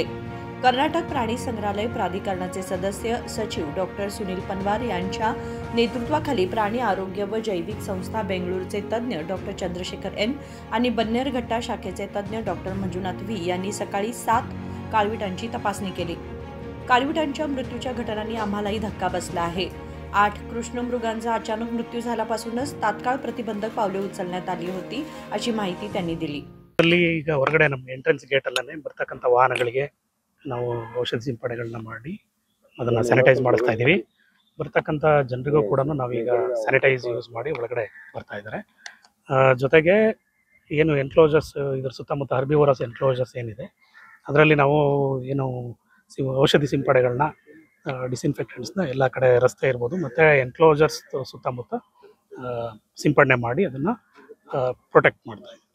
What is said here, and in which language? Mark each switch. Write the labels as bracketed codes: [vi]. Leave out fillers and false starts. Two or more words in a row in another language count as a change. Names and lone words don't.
[mr] कर्नाटक प्राणी संग्रहालय प्राधिकरणाचे सदस्य सचिव डॉक्टर सुनील पनवार यांच्या नेतृत्वाखाली प्राणी आरोग्य व जैविक संस्था बेंगळूरचे तज्ज्ञ डॉक्टर चंद्रशेखर एन आणि बन्नेरघट्टा शाखेचे तज्ज्ञ डॉक्टर मंजुनाथ व्ही यांनी सकाळी 7 काळविटांची तपासणी केली। काळविटांच्या मृत्यूच्या घटनांनी आम्हालाही धक्का बसला आहे। 8 कृष्णमृगांचा अचानक मृत्यू झाल्यापासूनच तात्काळ प्रतिबंधक पावले उचलण्यात आली होती अशी माहिती त्यांनी दिली। [kn] ಈಗ ಹೊರಗಡೆ ನಮ್ಮ [en] entrance gate [kn] ಅಲ್ಲೇ ಬರ್ತಕ್ಕಂಥ ವಾಹನಗಳಿಗೆ ನಾವು ಔಷಧಿ ಸಿಂಪಡಣೆಗಳನ್ನ ಮಾಡಿ ಅದನ್ನು ಸ್ಯಾನಿಟೈಸ್ ಮಾಡಿಸ್ತಾ ಇದ್ದೀವಿ। ಬರ್ತಕ್ಕಂಥ ಜನರಿಗೂ ಕೂಡ ನಾವೀಗ [en] sanitize use [kn] ಮಾಡಿ ಒಳಗಡೆ ಬರ್ತಾ ಇದ್ದಾರೆ। ಜೊತೆಗೆ ಏನು ಎನ್ಕ್ಲೋಜರ್ಸ್ ಇದರ ಸುತ್ತಮುತ್ತ [en] herbivorous enclosures [kn] ಏನಿದೆ ಅದರಲ್ಲಿ ನಾವು ಏನು ಔಷಧಿ ಸಿಂಪಡಣೆಗಳನ್ನ ಡಿಸ್ಇನ್ಫೆಕ್ಟೆಂಟ್ಸ್ನ ಎಲ್ಲ ಕಡೆ ರಸ್ತೆ ಇರ್ಬೋದು ಮತ್ತು ಎನ್ಕ್ಲೋಜರ್ಸ್ ಸುತ್ತಮುತ್ತ ಸಿಂಪಡಣೆ ಮಾಡಿ ಅದನ್ನು ಪ್ರೊಟೆಕ್ಟ್ ಮಾಡ್ತಾ ಇದ್ದೀವಿ।